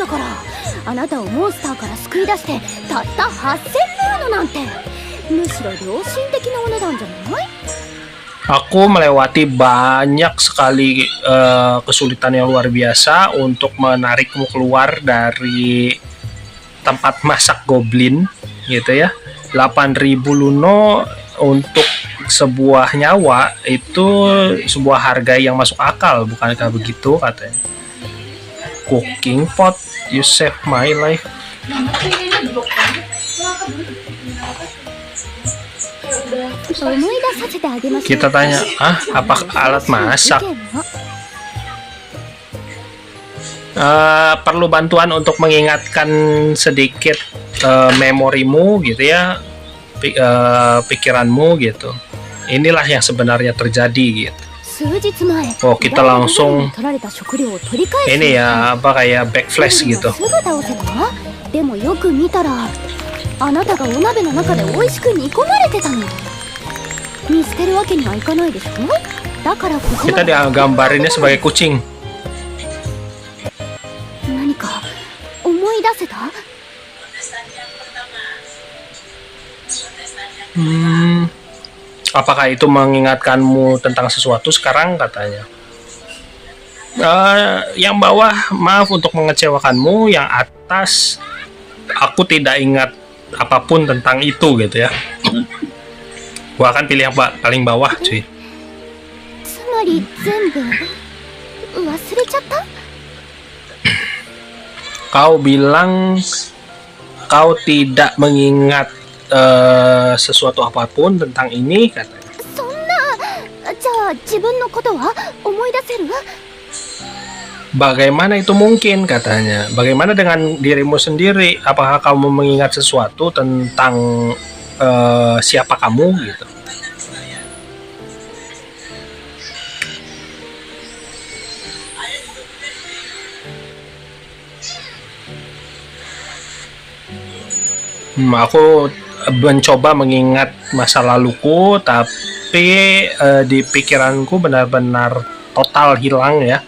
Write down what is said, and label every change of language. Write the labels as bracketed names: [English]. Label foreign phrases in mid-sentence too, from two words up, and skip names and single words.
[Indonesian] Aku melewati banyak sekali kesulitan yang luar biasa untuk menarikmu keluar dari tempat masak goblin gitu ya. 8.000 Luno untuk sebuah nyawa itu sebuah harga yang masuk akal, bukankah begitu katanya? [English] Cooking pot, you save my life. [Indonesian] Kita tanya, apa alat masak? Perlu bantuan untuk mengingatkan sedikit memorimu gitu ya, pikiranmu gitu. Inilah yang sebenarnya terjadi gitu. Oh, kita langsung ini ya, kayak backflash gitu. [Japanese] あなたがお鍋の中で美味しく煮込まれてたの。見捨てるわけにはいかないでしょ。だからここ [Indonesian] Kita [Japanese] まで [Indonesian] digambarinnya sebagai kucing. [Japanese] 何か思い出せた？ [Indonesian] Apakah itu mengingatkanmu tentang sesuatu sekarang, katanya? Yang bawah, maaf untuk mengecewakanmu. Yang atas, aku tidak ingat apapun tentang itu, gitu ya. Gua akan pilih yang paling bawah, cuy. [Japanese] つまり全部忘れちゃった？ [Indonesian] Kau bilang kau tidak mengingat sesuatu apapun tentang ini, katanya. [Japanese] そんな。じゃあ自分のことは思い出せる？ [Indonesian] Bagaimana itu mungkin, katanya? Bagaimana dengan dirimu sendiri? Apakah kamu mengingat sesuatu tentang siapa kamu, gitu? Aku mencoba mengingat masa laluku, tapi di pikiranku benar-benar total hilang ya.